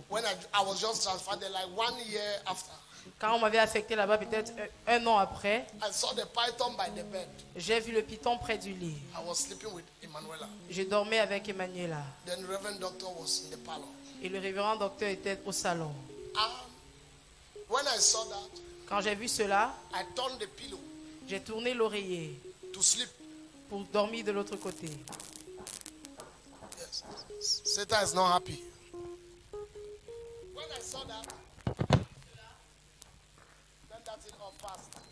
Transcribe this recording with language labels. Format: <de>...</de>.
<en>When I was just transferred there, like 1 year after,</en> <fr>Quand on m'avait affecté là-bas, peut-être un an après,</fr> <en>I saw the python by the bed.</en> <fr>j'ai vu le python près du lit.</fr> <en>I was sleeping with Emanuela.</en> <fr>Je dormais avec Emmanuela.</fr> <en>Then the Reverend Doctor was in the parlor.</en> <fr>Et le révérend docteur était au salon.</fr> <en>When I saw that,</en> <fr>Quand j'ai vu cela,</fr> <en>I turned the pillow</en> <fr>j'ai tourné l'oreiller</fr> <en>to sleep.</en> <fr>pour dormir de l'autre côté.</fr> <en>Yes. Satan is not happy. When I saw that, then that's it all fast.</en>